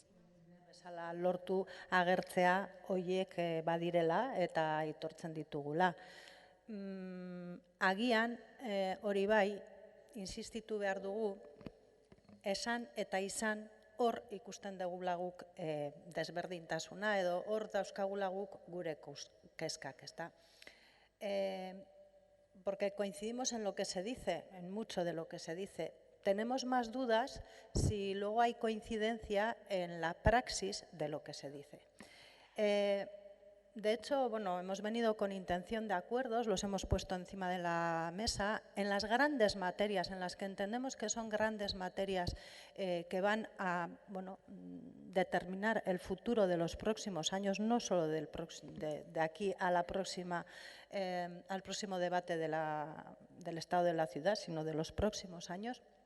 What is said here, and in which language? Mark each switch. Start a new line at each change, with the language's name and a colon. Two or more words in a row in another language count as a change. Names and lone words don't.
Basque: Bezala lortu agertzea hoiek badirela eta aitortzen ditugula. Agian, hori bai, insistitu behar dugu, esan eta izan hor ikusten dugula guk desberdintasuna edo hor dauzkagula guk gure kezkak, ezta?
Spanish: Porque coincidimos en lo que se dice, en mucho de lo que se dice. Tenemos más dudas si luego hay coincidencia en la praxis de lo que se dice. De hecho, bueno, hemos venido con intención de acuerdos, los hemos puesto encima de la mesa, en las grandes materias, en las que entendemos que son grandes materias que van a determinar el futuro de los próximos años, no solo de aquí a la próxima, al próximo debate del Estado de la Ciudad, sino de los próximos años.